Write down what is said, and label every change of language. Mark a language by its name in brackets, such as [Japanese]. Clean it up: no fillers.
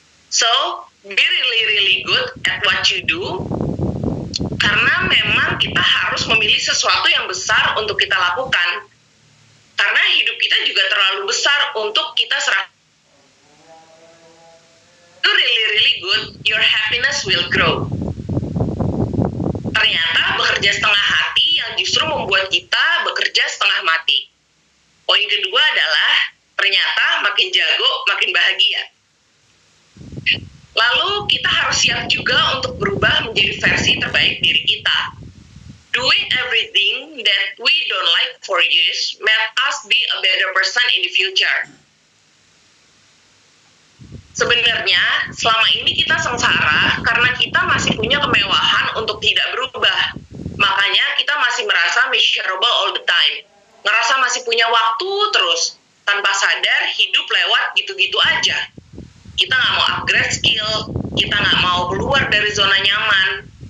[English] So, be really good at what you do, [Indonesian] karena memang kita harus memilih sesuatu yang besar untuk kita lakukan. Karena hidup kita juga terlalu besar untuk kita serahkan. [English] You really good, your happiness will grow. [Indonesian] Ternyata bekerja setengah hati yang justru membuat kita bekerja setengah mati. Poin kedua adalah, ternyata makin jago, makin bahagia. Lalu kita harus siap juga untuk berubah menjadi versi terbaik diri kita. [English] Doing everything that we don't like for years made us be a better person in the future. [Indonesian] Sebenarnya, selama ini kita sengsara karena kita masih punya kemewahan untuk tidak berubah. Makanya kita masih merasa [English] miserable all the time. [Indonesian] Ngerasa masih punya waktu terus. Tanpa sadar, hidup lewat gitu-gitu aja. Kita nggak mau upgrade skill, kita nggak mau keluar dari zona nyaman.